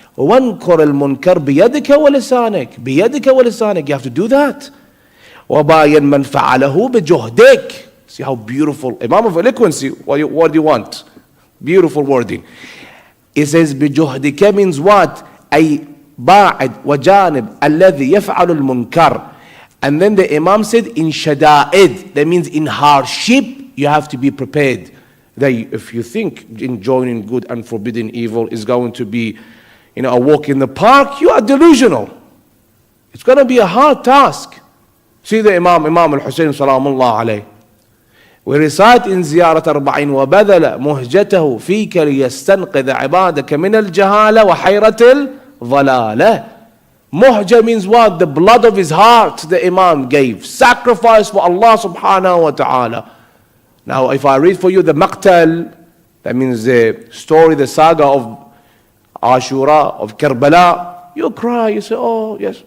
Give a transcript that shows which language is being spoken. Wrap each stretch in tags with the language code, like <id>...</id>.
<ar>وَانْكُرَ الْمُنْكَرْ بِيَدِكَ وَلِسَانِكَ بِيَدِكَ وَلِسَانِكَ.</ar> <en>You have to do that.</en> <ar>وَبَايَنْ مَنْ فَعَلَهُ بِجُهْدِكَ.</ar> <en>See how beautiful. Imam of eloquency. What do you want? Beautiful wording. It says بِجُهْدِكَ means what?</en> <ar>أي باعد وجانب الذي يفعل المنكر.</ar> <en>And then the Imam said in shada'id. That means in hardship you have to be prepared. That if you think enjoying good and forbidding evil is going to be, a walk in the park, you are delusional. It's going to be a hard task. See the Imam al-Hussein salamullah alayh. We recite in Ziyarat Arbaeen</en> <ar>وَبَذَلَ مُهْجَتَهُ فِيكَ لِيَسْتَنْقِذَ عِبَادَكَ مِنَ الْجَهَالَةِ وَحَيْرَةِ الضَّلَالَةِ.</ar> <en>Muhja means what? The blood of his heart the Imam gave. Sacrifice for Allah subhanahu wa ta'ala. Now if I read for you the Maqtal, that means the story, the saga of Ashura, of Karbala, you cry, you say, oh yes.</en>